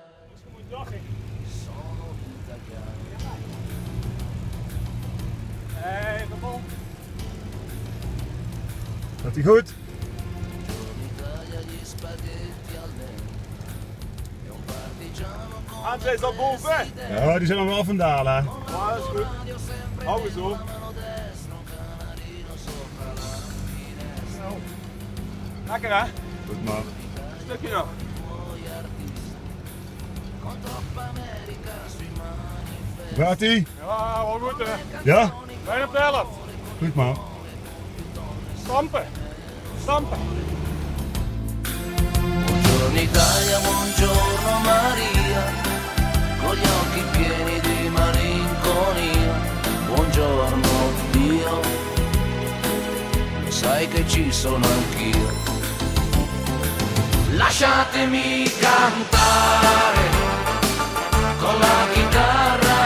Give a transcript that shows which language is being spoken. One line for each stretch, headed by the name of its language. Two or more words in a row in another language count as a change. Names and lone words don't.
Italian: Sono italiano.
Dutch: Kom op. Gaat ie goed? André is al boven. Ja, die zijn nog wel van dalen. Ja, dat is goed. Hou eens op. Lekker hè? Goed man. Stukje nog. Gaat ie? Ja, wel goed hè. Ja? Bijna op de helft. Goed man. Stampen. Stampen.
Italian: Buongiorno Italia, buongiorno Maria, con gli occhi pieni di malinconia. Buongiorno Dio, lo sai che ci sono anch'io. Lasciatemi cantare con la chitarra